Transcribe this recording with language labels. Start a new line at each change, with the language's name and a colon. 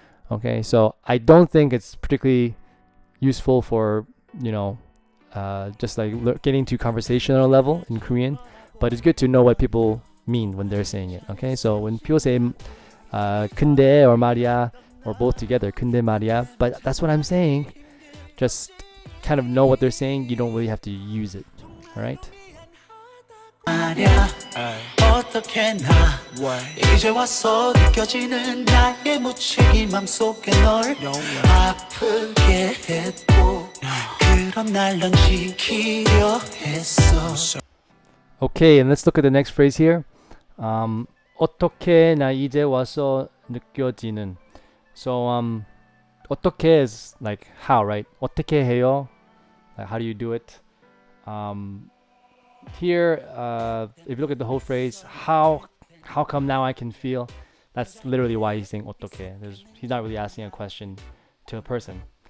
English: Okay, so I don't think it's particularly useful for, just like getting to conversational level in Korean. But it's good to know what people mean when they're saying it. Okay, so when people say 근데 or 말이야 or both together,
Korean: 근데 말이야,
English: but that's what I'm saying. Just kind of know what they're saying. You don't really have to use it. All right.
Korean: 말야 어떻게 나 이제 와서 느껴지는 나의 무책임함 속에 널 아프게 했고 그런 날 넌 지키려 했어.
English: Okay, and let's look at the next phrase here.
Korean: 어떻게 나 이제 와서 느껴지는.
English: So 어떻게 is like how, right?
Korean: 어떻게 해요?
English: Like how do you do it? Here, if you look at the whole phrase, how come now I can feel? That's literally why he's saying 어떻게. He's not really asking a question to a person.